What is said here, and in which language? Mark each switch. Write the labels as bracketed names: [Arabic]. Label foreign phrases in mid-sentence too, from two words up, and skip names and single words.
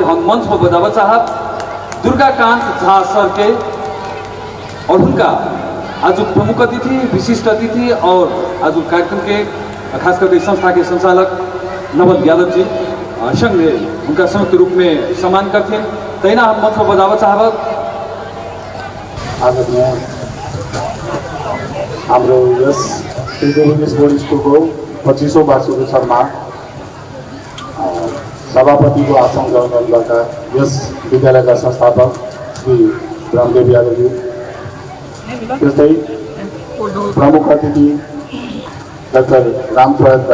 [Maithili] हम मंच पर बतावा साहब दुर्गाकांत झा सर के और उनका आज प्रमुख अतिथि विशिष्ट अतिथि और आज कार्यक्रम के खास करके संस्था के संचालक नवल यादव जी संघ उनका संयुक्त रूप में सम्मान करते। तैना हम मंच पर बतावा चाहब [Nepali] आदरणीय हाम्रो यस बोर्ड स्कुलको 25औं वार्षिक उत्सवमा सभापतिको आसन ग्रहण गर्नुभएका यस विद्यालयका संस्थापक श्री रामदेव यादवजी, त्यस्तै प्रमुख अतिथि डाक्टर रामप्रसाद